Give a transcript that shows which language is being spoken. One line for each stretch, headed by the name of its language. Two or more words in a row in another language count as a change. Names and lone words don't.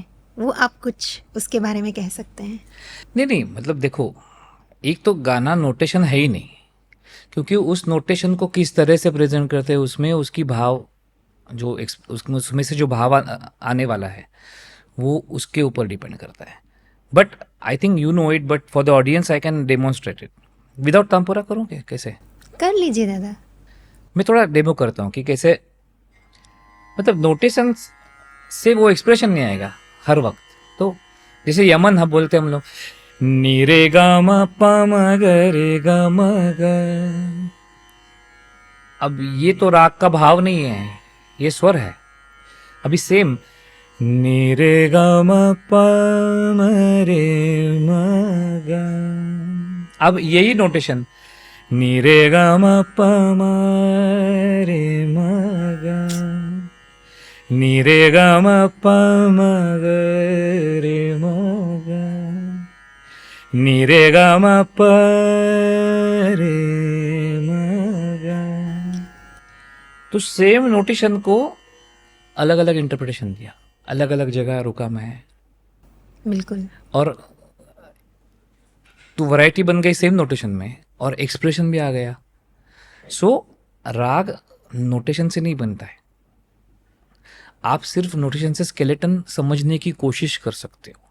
Hindi: वो आप कुछ उसके बारे में कह सकते हैं? नहीं नहीं, मतलब देखो, एक तो गाना नोटेशन है ही नहीं, क्योंकि उस नोटेशन को किस तरह से प्रेजेंट करते हैं उसमें उसकी भाव जो उसमें से जो भाव आने वाला है वो उसके ऊपर डिपेंड करता है।
English: but I think you know it, but for the audience I can demonstrate it without tanpura करूँ क्या, कैसे?
Hindi: कर लीजिए दादा। मैं थोड़ा डेमो करता हूँ कि कैसे, मतलब नोटेशन से वो एक्सप्रेशन नहीं आएगा हर वक्त। तो जैसे यमन हम बोलते हैं हम लोग, नी रे गा म प म ग रे ग म ग। अब ये तो राग का भाव नहीं है, ये स्वर है। अभी सेम नी रे गा म प म रे म ग, अब यही नोटेशन नी रे गा म प म रे म ग, नी रे ग म प म ग रे म ग, नी रे ग म प रे म ग। तो
English: same notation
Hindi: को अलग अलग इंटरप्रिटेशन दिया, अलग अलग जगह रुका मैं, बिल्कुल। और तो वैरायटी बन गई
English: same notation
Hindi: में, और एक्सप्रेशन भी आ गया। सो राग नोटेशन से नहीं बनता है, आप सिर्फ नोटेशन से स्केलेटन समझने की कोशिश कर सकते हो।